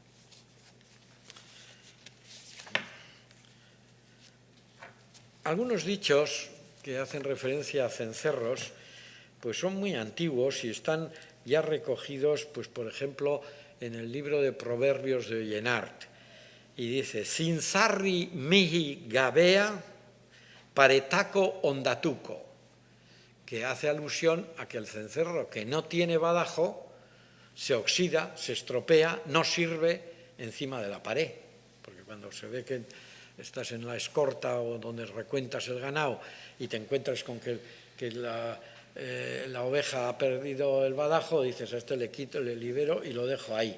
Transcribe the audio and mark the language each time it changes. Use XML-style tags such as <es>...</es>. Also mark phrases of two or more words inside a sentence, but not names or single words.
<es>Algunos dichos que hacen referencia a cencerros pues son muy antiguos y están ya recogidos, pues por ejemplo, en el libro de Proverbios de Ollenart. Y dice,</es> <eu>cinzarri mihi gabea paretaco ondatuco,</eu> <es>que hace alusión a que el cencerro que no tiene badajo se oxida, se estropea, no sirve encima de la pared, porque cuando se ve que estás en la escorta o donde recuentas el ganado y te encuentras con que la oveja ha perdido el badajo, dices, a este le quito, le libero y lo dejo ahí.</es>